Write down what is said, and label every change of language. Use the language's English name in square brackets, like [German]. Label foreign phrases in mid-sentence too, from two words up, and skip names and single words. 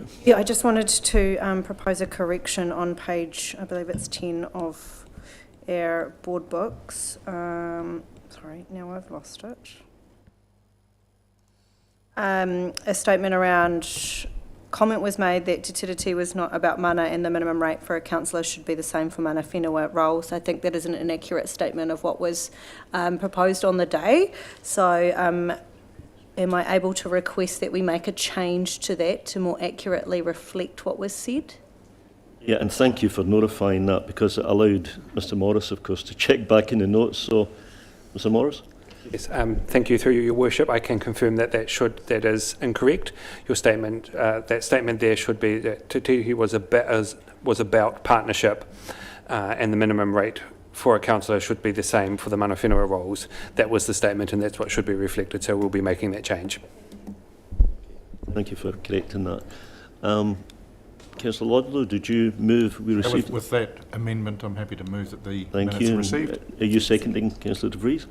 [English] Yeah, I just wanted to propose a correction on page, I believe it's 10 of our board books. Sorry, now I've lost it. A statement around, comment was made that Te Tiriti was not about mana and the minimum rate for a councillor should be the same for [Māori] mana whenua [English] roles. I think that is an inaccurate statement of what was proposed on the day. So, am I able to request that we make a change to that to more accurately reflect what was said? Yeah, and thank you for notifying that, because it allowed Mr Morris, of course, to check back in the notes. So, Mr Morris? Yes, thank you through your worship. I can confirm that that is incorrect. Your statement, that statement there should be that Te Tiriti was about partnership, and the minimum rate for a councillor should be the same for the [Māori] mana whenua [English] roles. That was the statement, and that's what should be reflected, so we'll be making that change. Thank you for correcting that. Councillor Ludlow, did you move we received? With that amendment, I'm happy to move that the Thank minutes you. are received. Are you seconding, Councillor De Vries?